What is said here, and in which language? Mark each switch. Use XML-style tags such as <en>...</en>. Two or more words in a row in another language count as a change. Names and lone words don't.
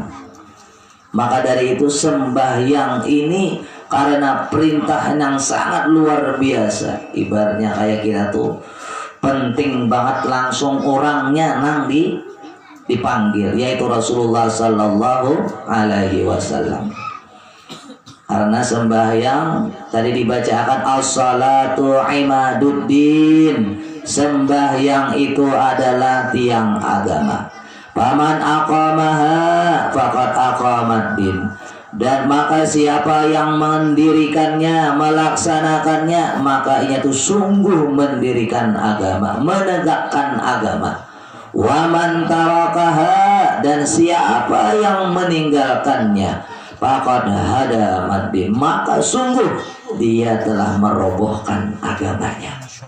<id>Maka dari itu sembahyang ini karena perintah yang sangat luar biasa, ibaratnya kayak kita tuh penting banget langsung orangnya nang dipanggil, yaitu Rasulullah</id> <ar>صلى الله عليه وسلم.</ar> <id>Karena sembahyang tadi dibacakan</id> <ar>الصلاة عماد الدين,</ar> <id>sembahyang itu adalah tiang agama.</id> <ar>فمن أقامها فقد أقام الدين,</ar> <id>dan maka siapa yang mendirikannya, melaksanakannya, maka ia itu sungguh mendirikan agama, menegakkan agama.</id> <ar>ومن تركها,</ar> <id>dan siapa yang meninggalkannya,</id> <ar>فقد هدم الدين,</ar> <id>maka sungguh dia telah merobohkan agamanya.</id>